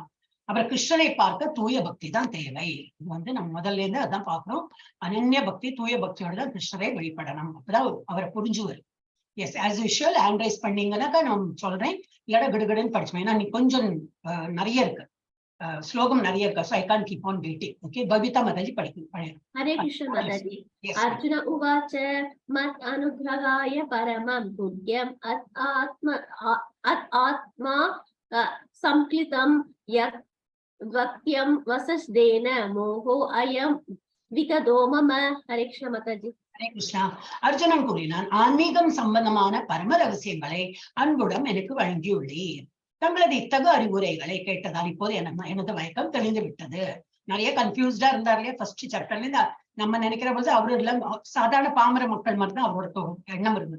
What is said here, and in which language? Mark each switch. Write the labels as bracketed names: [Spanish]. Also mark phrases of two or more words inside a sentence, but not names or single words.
[Tamil] அப்புறம் கிருஷ்ணரை பார்க்க தூய பக்தி தான் தேவை. இது நம்ம முதல்ல இருந்து அதான் பாக்குறோம். அனன்ய பக்தி, தூய பக்தியோட தான் கிருஷ்ணரை வழிபடணும். அப்பதான் அவரை புரிஞ்சுவார். [English] yes, as usual hand raise [Tamil] பண்ணீங்கன்னாக்கா நான் சொல்றேன், இல்லடா கிடுகிடுன்னு படிச்சுவேன். ஏன்னா நீ கொஞ்சம் நிறைய இருக்கு, ஸ்லோகம் நிறைய இருக்கு. [English] So I can't keep on waiting. [Tamil] Okay, Babita Mataji படிக்கும். [Sanskrit] हरे कृष्ण माताजी. अर्जुन उवाच मत् अनुग्रहाय परमं गुह्यं अत् आत्म संज्ञितं यत् वाक्यं वचस्तेन मोहो अयं विगतो मम. हरे कृष्ण माताजी. हरे कृष्ण. [Tamil] அர்ஜுனன் கூறினான், ஆன்மீகம் சம்பந்தமான பரம ரகசியங்களை அன்புடன் எனக்கு வழங்கியுள்ளீர். தங்களது இத்தகு அறிவுரைகளை கேட்டதால் இப்போது எனது மயக்கம் தெளிந்து விட்டது. நிறைய கன்ஃபியூஸ்டா இருந்தார் இல்லையா [English] first chapter [Tamil] இருந்து. நம்ம நினைக்கிற போது அவரு எல்லாம் சாதாரண பாமர மக்கள் மாதிரி தான் அவரோட எண்ணம் இருந்தது.